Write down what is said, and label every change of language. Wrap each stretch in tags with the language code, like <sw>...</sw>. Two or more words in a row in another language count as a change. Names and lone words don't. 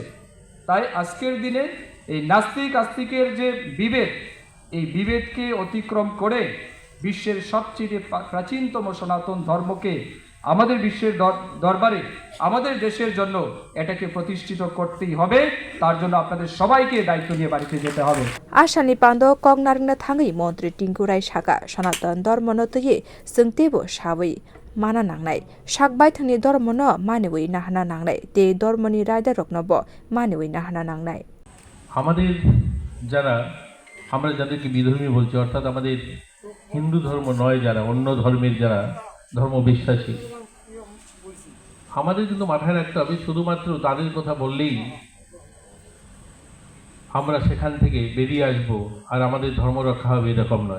<bn>তাই আজকের দিনে এই নাস্তিক আস্তিকের যে বিভেদ, এই বিভেদকে অতিক্রম করে বিশ্বের সবচেয়ে প্রাচীনতম সনাতন ধর্মকে আমাদের বিশ্বের দরবারে আমাদের দেশের জন্য এটাকে প্রতিষ্ঠিত করতেই হবে। তার জন্য আপনাদের সবাইকে দায়িত্ব নিয়ে বাড়িতে যেতে হবে।</bn> <trp>आसानि पान्दो कग नारंगना थाङै मन्त्री टिंकु राय साका सनातन धर्म न तयै जोंतेबो साबै माना नांनाय साकबाय थंनि धर्म न मानिवै नाहाना नांनाय ते धर्मनि रायदा रकनब मानिवै नाहाना नांनाय</trp> <bn>আমাদের যারা আমরা যাদেরকে বিধর্মী বলছি, অর্থাৎ আমাদের হিন্দু ধর্ম নয় যারা, অন্য ধর্মের যারা ধর্ম বিশ্বাসী, আমাদের কিন্তু মাথায় রাখতে হবে শুধুমাত্র তাদের কথা বললেই আমরা সেখান থেকে বেরিয়ে আসব আর আমাদের ধর্ম রক্ষা হবে, এরকম নয়।</bn>